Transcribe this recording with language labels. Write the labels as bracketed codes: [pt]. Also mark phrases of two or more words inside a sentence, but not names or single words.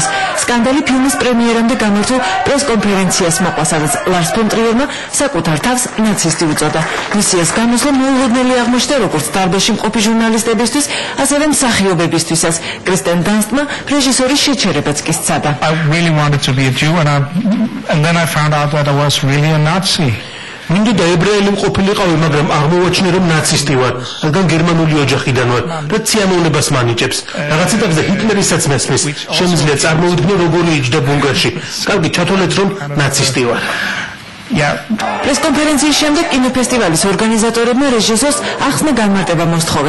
[ka] სკანდალი ფილმის პრემიერამდე გამართულ პრეს-კონფერენციას მოყვა, სადაც ლარს ფონ ტრიერმა საკუთარ თავს ნაცისტი უწოდა. მისიას გამოსვლა მოულოდნელი აღმოჩნდა როგორც დარბაზში მყოფი ჟურნალისტებისთვის, ასევე მსახიობებისთვისაც. კრისტენ დანსტმა რეჟისორის შეჩერებაც კი სცადა. [en] To be a Jew and then I found out that I was really a Nazi. [ka] მინდოდა ებრაელი მყოფილიყავი, მაგრამ აღმოვაჩინე რომ ნაცისტი ვარ, რადგან გერმანული ოჯახიდან ვარ, რაც სიამოვნებას მანიჭებს. რაღაც ეტაპზე ჰიტლერისაც მესმის, შემიძლია წარმოვიდგინო როგორი იჯდა ბუნკერში. კარგი, ჩათვალეთ რომ ნაცისტი ვარ. პრესკონფერენციის შემდეგ კინოფესტივალის ორგანიზატორებმა რეჟისორს ახსნა განმარტება მოსთხოვეს.